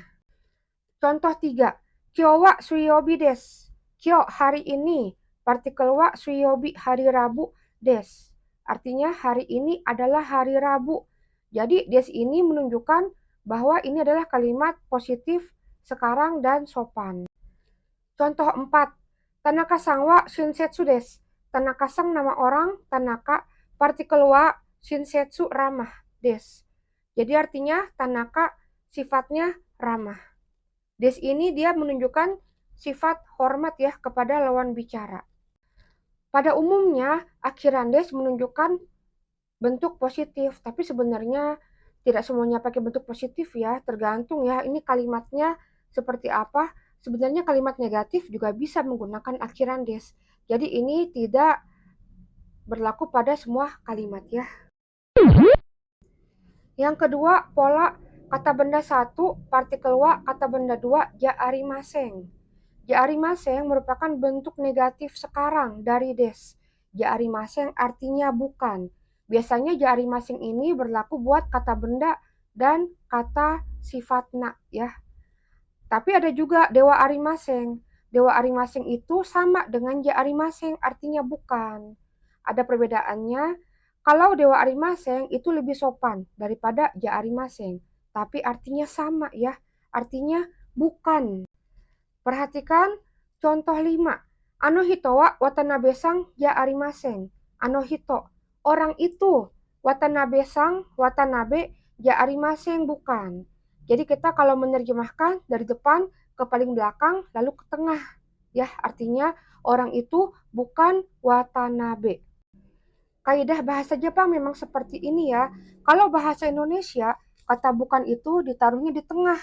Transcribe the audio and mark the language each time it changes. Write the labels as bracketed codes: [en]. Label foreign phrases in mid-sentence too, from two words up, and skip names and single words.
[ja] Contoh 3. 今日は水曜日です. [id] Kyo hari ini, partikel [ja] は水曜日 [id] hari Rabu des. Artinya hari ini adalah hari Rabu. Jadi des ini menunjukkan bahwa ini adalah kalimat positif sekarang dan sopan. Contoh 4. [ja] 田中さんは親切です. [id] Tanaka-san nama orang, Tanaka, partikel [ja] は親切 [id] ramah desu. Jadi artinya Tanaka sifatnya ramah. Des ini dia menunjukkan sifat hormat ya kepada lawan bicara. Pada umumnya akhiran des menunjukkan bentuk positif, tapi sebenarnya tidak semuanya pakai bentuk positif ya, tergantung ya ini kalimatnya seperti apa. Sebenarnya kalimat negatif juga bisa menggunakan akhiran des. Jadi ini tidak berlaku pada semua kalimat ya. Yang kedua, pola kata benda 1, partikel wa, kata benda 2, [ja] じゃありません. じゃありません [id] merupakan bentuk negatif sekarang dari des. [ja] じゃありません [id] artinya bukan. Biasanya [ja] じゃありません [id] ini berlaku buat kata benda dan kata sifatna ya. Tapi ada juga [ja] ではありません. ではありません [id] itu sama dengan [ja] じゃありません, [id] artinya bukan. Ada perbedaannya. Kalau [ja] ではありません [id] itu lebih sopan daripada [ja] じゃありません. [id] Tapi artinya sama ya. Artinya bukan. Perhatikan contoh 5. [ja] あの人は渡辺さんじゃありません. あの人, [id] orang itu. [ja] 渡辺さん、渡辺じゃありません bukan. [id] Jadi kita kalau menerjemahkan dari depan ke paling belakang lalu ke tengah. Ya, artinya orang itu bukan Watanabe. Kaidah bahasa Jepang memang seperti ini ya. Kalau bahasa Indonesia, kata bukan itu ditaruhnya di tengah.